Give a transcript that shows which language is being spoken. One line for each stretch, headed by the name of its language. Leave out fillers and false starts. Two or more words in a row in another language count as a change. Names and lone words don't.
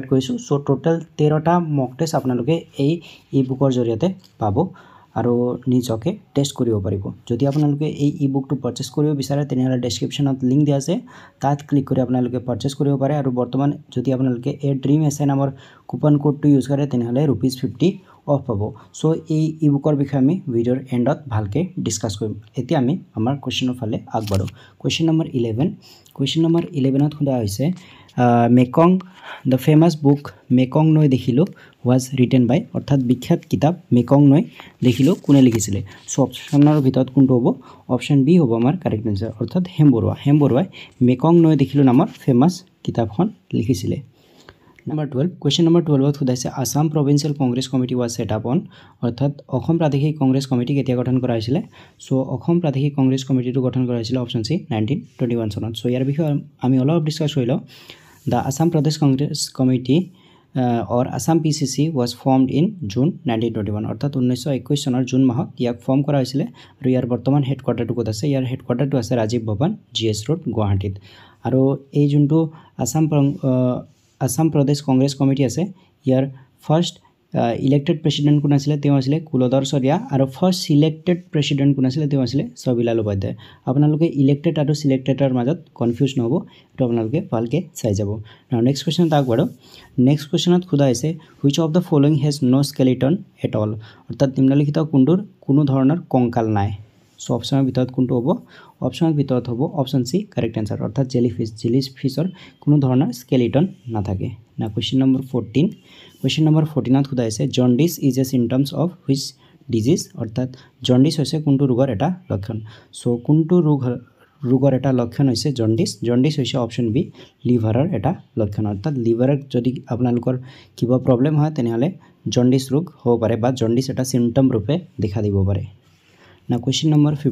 Assamese: কৰিছো
English: so total
Assamese: 13টা
English: mock test
Assamese: আপোনালোকে এই ই বুকৰ জৰিয়তে পাব আৰু নিজকে টেষ্ট কৰিব পাৰিব যদি আপোনালোকে এই ই বুকটো পাৰচেজ কৰিব বিচাৰে তেনেহলে ডেসক্ৰিপচনত লিংক দিয়া আছে তাত ক্লিক কৰি আপোনালোকে পাৰচেজ কৰিব পাৰে আৰু বৰ্তমান যদি আপোনালোকে এ ড্ৰিম এসআই নামৰ
English: coupon codeটো use
Assamese: কৰে তেনেহলে ₹50 অফ পাব সো এই ই বুকৰ বিষয়ে আমি
English: videoৰ endত
Assamese: ভালকে ডিসকাস কৰিম এতিয়া আমি আমাৰ কোৱেশ্চনৰ ফালে আগবাঢ়ো
English: question number
Assamese: 11 ত খুদা হৈছে মেকং
English: the famous book
Assamese: মেকং নৈ দেখিলো
English: was written by
Assamese: অৰ্থাৎ বিখ্যাত কিতাপ মেকং নৈ দেখিলো কোনে লিখিছিলে সো অপচনৰ ভিতৰত কোনটো হ'ব
English: option B
Assamese: হ'ব আমাৰ
English: correct answer
Assamese: অৰ্থাৎ হেমবৰুৱাই মেকং নৈ দেখিলো নামৰ ফেমাস কিতাপখন লিখিছিলে
English: Number 12 question number 12
Assamese: ত খুদাইছে আসাম প্ৰভিন্সিয়েল কংগ্ৰেছ কমিটি was
English: set up on
Assamese: অৰ্থাৎ অসম প্ৰাদেশিক কংগ্ৰেছ কমিটি কেতিয়া গঠন কৰা হৈছিল সো অসম প্ৰাদেশিক কংগ্ৰেছ কমিটিটো গঠন কৰা হৈছিল
English: option C
Assamese: 1921 চনত সো ইয়াৰ বিষয়ে আমি অলপ ডিসকাস কৰিলো
English: The Assam Pradesh Congress Committee or Assam PCC was formed in June 1921
Assamese: অৰ্থাৎ 1921 চনৰ জুন মাহত ইয়াক ফৰ্ম কৰা হৈছিল আৰু ইয়াৰ বৰ্তমান হেডকোৱাৰ্টাৰটো ক'ত আছে ইয়াৰ হেডকোৱাৰ্টাৰটো আছে ৰাজীৱ ভৱন জিএছ ৰোড গুৱাহাটীত আৰু এই যোনটো আসাম প্ৰদেশ কংগ্ৰেছ কমিটি আছে ইয়াৰ
English: first elected president
Assamese: কোন আছিল তেওঁ আছিল কুলধৰ চৰিয়া আৰু
English: first selected president
Assamese: কোন আছিল তেওঁ আছিল ছবিলাল উপাধ্যায় আপোনালোকে ইলেক্টেড আৰু সিলেক্টেডৰ মাজত কনফিউজ নহব তো আপোনালোকে ভালকে চাই যাব
English: now next question
Assamese: আগবাঢ়ো
English: next questionত
Assamese: খুদা আছে
English: which of the following has no skeleton at all
Assamese: অৰ্থাৎ নিম্নলিখিত কোনটোৰ কোনো ধৰণৰ কংকাল নাই সো অপচনৰ ভিতৰত কোনটো হ'ব অপচনৰ ভিতৰত হ'ব
English: option C correct answer
Assamese: অৰ্থাৎ জেলিফিছৰ কোনো ধৰণৰ স্কেলিটন নাথাকে না
English: question number
Assamese: 14 ত খুদা আছে
English: jaundice is a symptoms of which disease
Assamese: অৰ্থাৎ জন্ডিস হৈছে কোনটো ৰোগৰ এটা লক্ষণ সো কোনটো ৰোগৰ এটা লক্ষণ হৈছে জন্ডিস হৈছে
English: option B liverৰ
Assamese: এটা লক্ষণ অৰ্থাৎ লিভাৰত যদি আপোনালোকৰ কিবা প্ৰবলেম হয় তেনেহলে জন্ডিস ৰোগ হ'ব পাৰে বা জন্ডিস এটা সিম্পটম ৰূপে দেখা দিব পাৰে না
English: question number